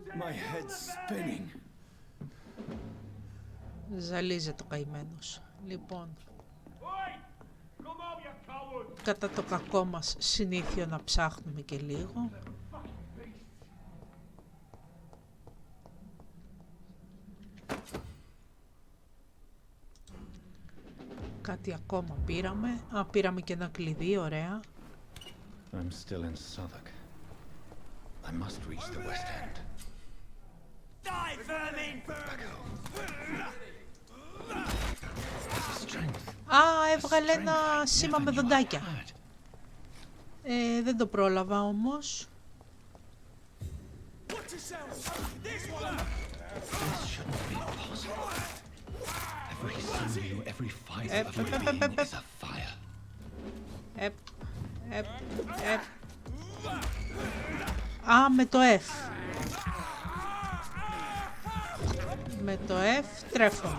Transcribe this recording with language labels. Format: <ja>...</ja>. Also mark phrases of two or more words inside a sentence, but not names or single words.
<en>My head's spinning.</en> <el>Ζαλίζεται ο καημένος. Λοιπόν, κατά το κακό μας συνήθειο να ψάχνουμε και λίγο. Κάτι ακόμα πήραμε. Πήραμε και ένα κλειδί, ωραία.</el> <en>I'm still in Southwark. I must reach the West End. Die, vermin! Back home. Strength.</en> <el>Έβγαλε ένα σήμα με δοντάκια. Δεν το πρόλαβα όμως.</el> <en>This shouldn't be possible. Every sinew, every fibre of my being is a fire.</en> <el>Με το F. Με το F τρέφομαι.</el>